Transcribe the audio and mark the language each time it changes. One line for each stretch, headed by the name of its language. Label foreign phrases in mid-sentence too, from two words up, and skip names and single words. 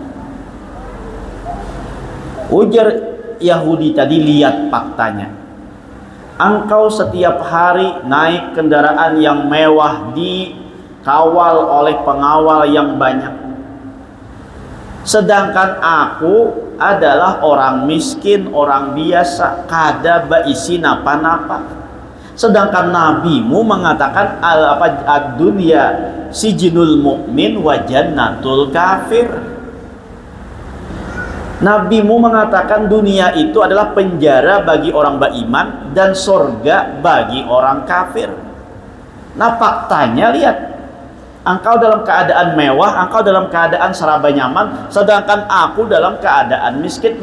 Indonesian: Ujar Yahudi tadi, lihat faktanya. Engkau setiap hari naik kendaraan yang mewah, dikawal oleh pengawal yang banyak. Sedangkan aku adalah orang miskin, orang biasa,
Banjar: kada baisi napa-napa.
Indonesian: Sedangkan nabimu mengatakan
Arabic: الدنيا سجن المؤمن وجنة الكافر.
Indonesian: Nabimu mengatakan dunia itu adalah penjara bagi orang beriman dan surga bagi orang kafir. Nah faktanya lihat, engkau dalam keadaan mewah, engkau dalam keadaan serba nyaman, sedangkan aku dalam keadaan miskin.